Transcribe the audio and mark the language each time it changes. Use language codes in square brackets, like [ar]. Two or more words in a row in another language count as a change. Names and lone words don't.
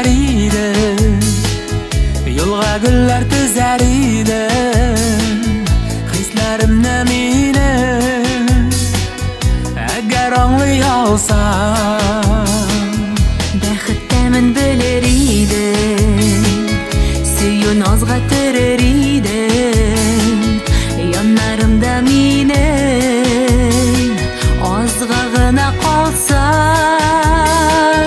[uz] edi, yo'lga gullar tizar edi, hislarimni meni agar anglay olsam, [tt] Бәхеттәмен белер идем, сөю назга терер идем, яннарымда минем, азга гына калсаң,